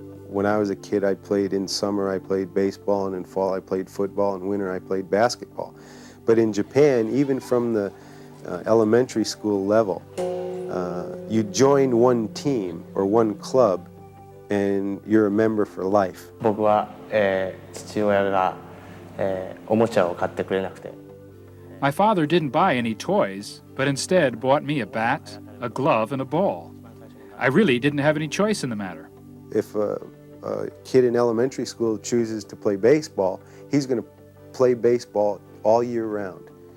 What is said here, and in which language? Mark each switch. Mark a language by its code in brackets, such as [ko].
[en] When I was a kid, I played in summer, I played baseball, and in fall I played football, and winter I played basketball. But in Japan, even from the elementary school level, you join one team or one club and you're a member for life. [ja] 僕は、父親が、おもちゃを買ってくれなくて。 [en] My father didn't buy any toys, but instead bought me a bat, a glove, and a ball. I really didn't have any choice in the matter. If a kid in elementary school chooses to play baseball, he's going to play baseball all year round.